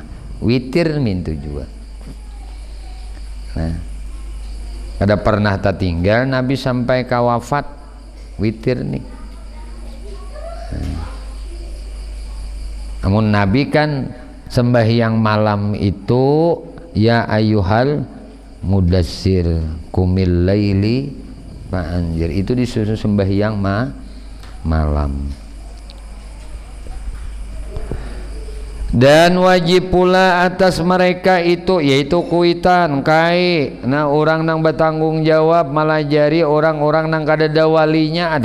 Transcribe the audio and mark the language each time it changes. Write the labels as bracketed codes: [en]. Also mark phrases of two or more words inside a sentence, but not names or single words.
[bjn] Witir mintu juga. Nah, ada pernah tertinggal Nabi sampai ke wafat witir nih. Namun Nabi kan sembahyang malam itu [ar] يا أيها المدثر قم الليل فأنذر, [bjn] itu disuruh sembahyang malam. Dan wajib pula atas mereka itu yaitu kuitan kai. Nah, orang nang bertanggung jawab malah jari orang-orang nang kadada walinya ada.